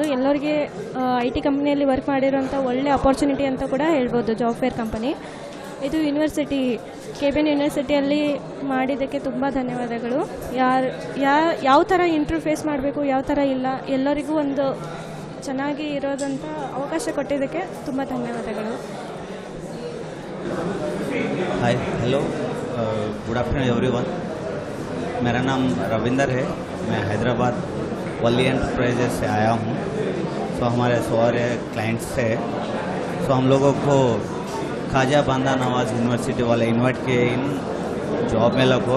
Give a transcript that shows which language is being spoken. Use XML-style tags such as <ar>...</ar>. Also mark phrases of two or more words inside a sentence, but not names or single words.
<kn>ಎಲ್ಲರಿಗೆ IT ಕಂಪ್ನಿಯಲ್ಲಿ ವರ್ಕ್ ಮಾಡಿರೋಂಥ ಒಳ್ಳೆ ಅಪರ್ಚುನಿಟಿ ಅಂತ ಕೂಡ ಹೇಳ್ಬೋದು</kn> <en>job fair company.</en> <kn>ಇದು ಯೂನಿವರ್ಸಿಟಿ KBN ಯೂನಿವರ್ಸಿಟಿಯಲ್ಲಿ ಮಾಡಿದ್ದಕ್ಕೆ ತುಂಬ ಧನ್ಯವಾದಗಳು. ಯಾವ ಥರ</kn> <en>interview face</en> <kn>ಮಾಡಬೇಕು, ಯಾವ ಥರ ಇಲ್ಲ, ಎಲ್ಲರಿಗೂ ಒಂದು ಚೆನ್ನಾಗಿ ಇರೋದಂಥ ಅವಕಾಶ ಕೊಟ್ಟಿದ್ದಕ್ಕೆ ತುಂಬ ಧನ್ಯವಾದಗಳು.</kn> <en>hi hello good afternoon everyone.</en> <hi>मेरा नाम रविंदर है. मैं हैदराबाद वली एंटरप्राइजेस से आया हूँ. तो हमारे सारे क्लाइंट्स से हम लोगों को खाजा बांदा नवाज यूनिवर्सिटी वाले इनवाइट किए इन जॉब मेला को.</hi>